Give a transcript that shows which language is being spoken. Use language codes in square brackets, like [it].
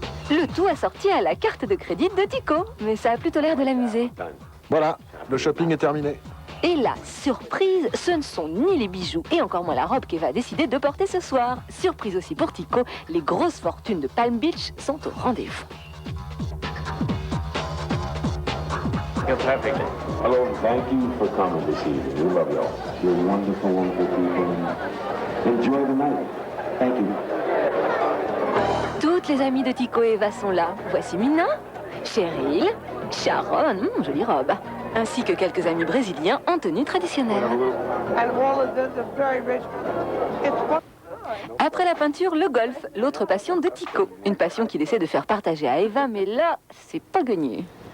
[fr] Le tout assorti à la carte de crédit de Tico, mais ça a plutôt l'air de l'amuser. Voilà, le shopping est terminé. Et la surprise, ce ne sont ni les bijoux et encore moins la robe qu'Eva a décidé de porter ce soir. Surprise aussi pour Tico, les grosses fortunes de Palm Beach sont au rendez-vous. [en] Hello, and thank you for coming this evening. We love y'all. You're wonderful, wonderful people. Enjoy the night. Thank you. [fr] Toutes les amies de Tico et Eva sont là. Voici Mina, Cheryl, Sharon, jolie robe, ainsi que quelques amis brésiliens en tenue traditionnelle. Après la peinture, le golf, l'autre passion de Tico. Une passion qu'il essaie de faire partager à Eva, mais là, c'est pas gagné.